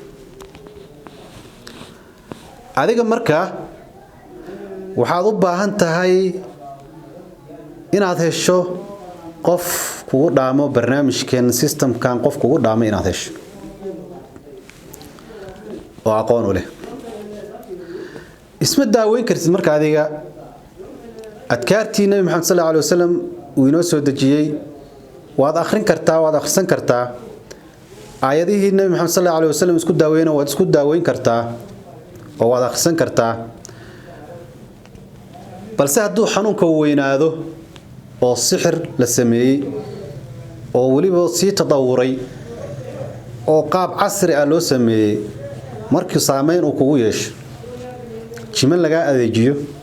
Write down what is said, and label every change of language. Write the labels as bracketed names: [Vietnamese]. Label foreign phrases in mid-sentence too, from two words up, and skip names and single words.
[Somali] adiga marka waxaad u baahan tahay inaad hesho qof kugu dhaamo barnaamijkan systemkan qof kugu dhaamo inaad hesho oo aqoon u leh isma daaweyn kartid marka adiga adkaartii Nabi Muhammad [Arabic] صلى الله عليه وسلم [Somali] uu inoo soo dajiyay waad akhrin kartaa waad akhrisan kartaa aayadihii Nabi Muhammad [Arabic] صلى الله عليه وسلم [Somali] isku daaweeyna waad isku daaweyn kartaa oo waad akhrisan kartaa balse hadduu xanuunka weynaado oo sixir la sameeyay oo waliba si tadawuray oo qaab casri ah loo sameeyay markii saameyn uu kugu yeesho jiman laga adeejiyo